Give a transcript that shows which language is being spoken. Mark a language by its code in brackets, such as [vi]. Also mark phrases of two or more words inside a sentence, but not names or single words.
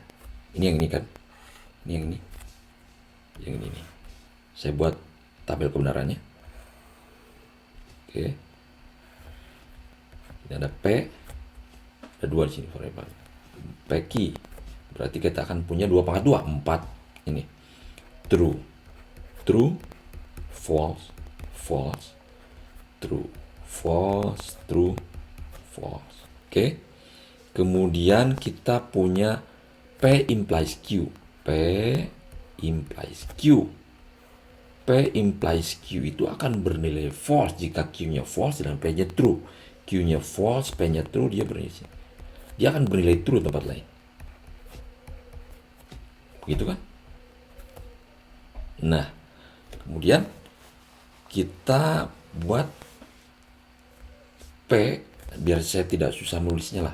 [id] Ini yang ini kan. Ini yang ini. Yang ini nih. Saya buat tabel kebenarannya. Oke. Ini ada P. Ada 2 di sini variabel. P key. Berarti kita akan punya 2 pangkat 2, 4 ini. [en] True, true, false, false, true, false, true, false. [id] Oke. Kemudian kita punya [en] P implies Q. P implies Q. P implies Q [id] itu akan bernilai false jika Q-nya false dan P-nya true. Q-nya false, P-nya true, dia akan bernilai true tempat lain. Gitu kan? Nah, kemudian kita buat P, biar saya tidak susah nulisnya lah.